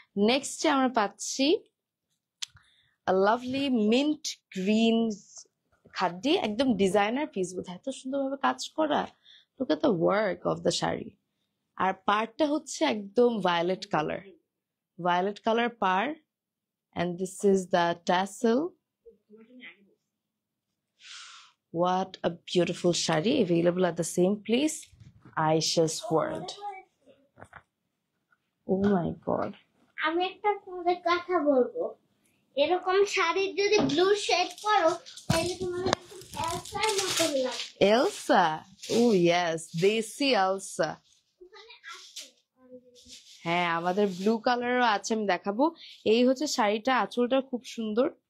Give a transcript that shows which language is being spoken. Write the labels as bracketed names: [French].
[Bangla] নেক্সটে আমরা পাচ্ছি লাভলি মিন্ট গ্রিন খাড্ডি, একদম ডিজাইনার পিস, বোধহয় এত সুন্দরভাবে কাজ করা। [English] Look at the work of the sari. [Bangla] আর পাড়টা হচ্ছে একদম ভায়োলেট কালার, ভায়োলেট কালার পাড়, [English] and this is the tassel. What a beautiful shari, available at the same place, Aisha's World. Oh my god, [Bangla] আমি একটা তোমাদের কথা বলবো, এরকম শাড়ির যদি ব্লু শেড করো তাহলে তোমার একদম এলসার মতো লাগবে। [English] Elsa, oh yes, desi Elsa. [Bangla] ওখানে আছে হ্যাঁ আমাদের ব্লু কালারও আছে, আমি দেখাবো। এই হচ্ছে শাড়িটা, আঁচলটা খুব সুন্দর।